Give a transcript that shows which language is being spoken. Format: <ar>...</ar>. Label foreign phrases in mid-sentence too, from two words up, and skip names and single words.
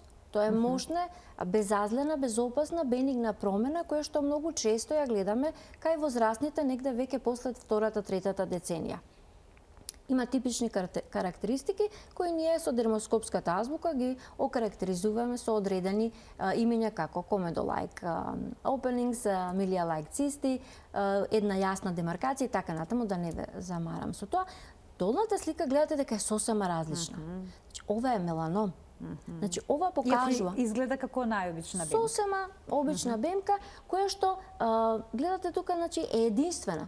<mk>Тоа е мощна, безазлена, безопасна, бенигна промена, која што многу често ја гледаме кај возрастните негде веќе после втората, третата деценија. Има типични карактеристики кои ние со дермоскопската азбука ги окарактеризуваме со одредени имења како</mk> <en>comedolike openings,</en> <mk>milia-like цисти, една јасна демаркација и така натаму, да не ве замарам со тоа. Долната слика гледате дека е сосема различна. Значи, ова е меланом. Значи, ова покажува... Изгледа како најобична бемка. Сосема обична бемка, која што гледате тука, значи, е единствена.</mk>